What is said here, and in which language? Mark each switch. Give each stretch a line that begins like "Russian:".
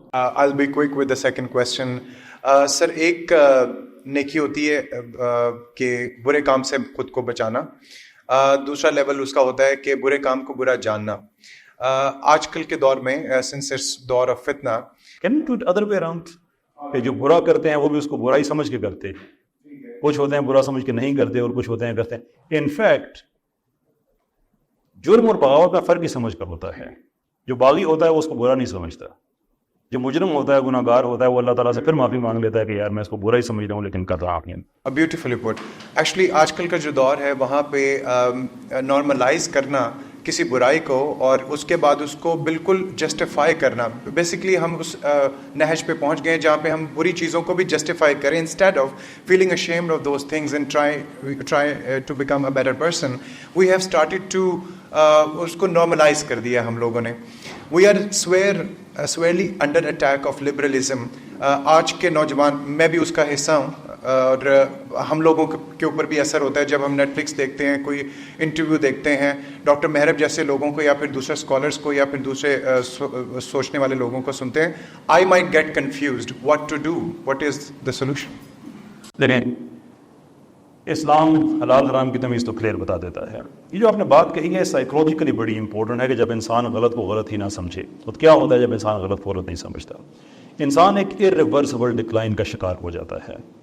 English: I'll be quick with the second question.
Urdu: سر, ایک نیکی ہوتی ہے کہ برے کام سے خود کو بچانا, دوسرا لیول اس کا ہوتا ہے کہ برے کام کو برا جاننا. آج کل کے دور میں
English: since it's
Urdu: دور آف فتنہ,
English: Can we do it other way around?
Urdu: کہ جو برا کرتے ہیں وہ بھی اس کو برا ہی سمجھ کے کرتے ہیں, کچھ ہوتے ہیں برا سمجھ کے نہیں کرتے اور کچھ ہوتے ہیں کرتے ہیں.
English: in fact
Urdu: جرم اور بغاوت میں فرق ہی سمجھ کر ہوتا ہے. جو باغی ہوتا ہے وہ اس کو برا نہیں سمجھتا, جو مجرم ہوتا ہے, گناہ گار ہوتا ہے, وہ اللہ تعالیٰ سے پھر معافی مانگ لیتا ہے کہ یار میں اس کو برا ہی سمجھ رہا ہوں لیکن کر رہا ہوں.
English: Beautifully put.
Urdu: ایکچولی آج کل کا جو دور ہے وہاں پہ نارملائز کرنا کسی برائی کو اور اس کے بعد اس کو بالکل جسٹیفائی کرنا, بیسکلی ہم اس نہج پہ پہنچ گئے جہاں پہ ہم بری چیزوں کو بھی جسٹیفائی کریں
English: Instead of feeling ashamed of those things and try to become a better person. We have started to
Urdu: اس کو نارملائز کر دیا ہم لوگوں نے.
English: We are squarely under attack of liberalism.
Urdu: آج کے نوجوان, میں بھی اس کا حصہ ہوں, اور ہم لوگوں کے اوپر بھی اثر ہوتا ہے جب ہم نیٹ فلکس دیکھتے ہیں, کوئی انٹرویو دیکھتے ہیں ڈاکٹر مہرب جیسے لوگوں کو یا پھر دوسرے اسکالرس کو یا پھر دوسرے سوچنے والے لوگوں کو سنتے ہیں.
English: I might get confused what to do. What is the solution?
Urdu: دیکھیں, اسلام حلال حرام کی تمیز تو کلیئر بتا دیتا ہے. یہ جو آپ نے بات کہی ہے سائیکولوجیکلی بڑی امپورٹنٹ ہے کہ جب انسان غلط کو غلط ہی نہ سمجھے. تو کیا ہوتا ہے جب انسان غلط کو غلط نہیں سمجھتا؟ انسان ایک irreversible ڈکلائن کا شکار ہو جاتا ہے.